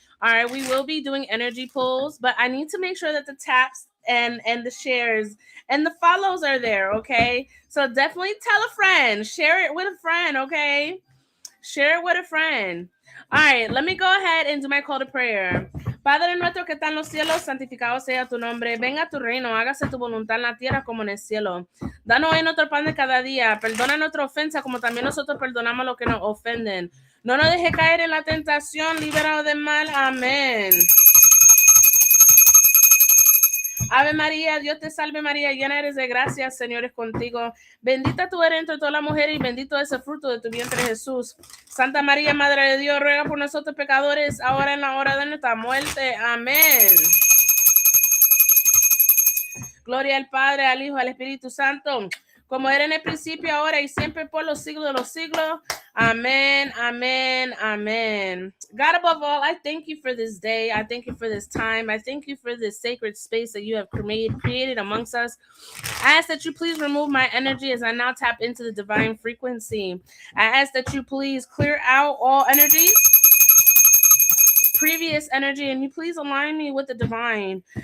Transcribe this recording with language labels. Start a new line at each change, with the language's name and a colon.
English: All right, we will be doing energy polls, but I need to make sure that the taps and the shares and the follows are there, okay? So definitely tell a friend, share it with a friend, okay? Share it with a friend. All right, let me go ahead and do my call to prayer.
Spanish: Padre nuestro que está en los cielos, santificado sea tu nombre. Venga tu reino, hágase tu voluntad en la tierra como en el cielo. Danos hoy nuestro pan de cada día. Perdona nuestra ofensa como también nosotros perdonamos a los que nos ofenden. No nos deje caer en la tentación, líbranos del mal. Amén. Ave María, Dios te salve María, llena eres de gracia, Señor es contigo. Bendita tú eres entre todas las mujeres y bendito es el fruto de tu vientre Jesús. Santa María, Madre de Dios, ruega por nosotros pecadores, ahora en la hora de nuestra muerte. Amén. Gloria al Padre, al Hijo, al Espíritu Santo, como era en el principio, ahora y siempre por los siglos de los siglos. Amen, amen, amen.
English: God, above all, I thank you for this day. I thank you for this time. I thank you for this sacred space that you have created amongst us. I ask that you please remove my energy as I now tap into the divine frequency. I ask that you please clear out all energies, previous energy, and you please align me with the divine.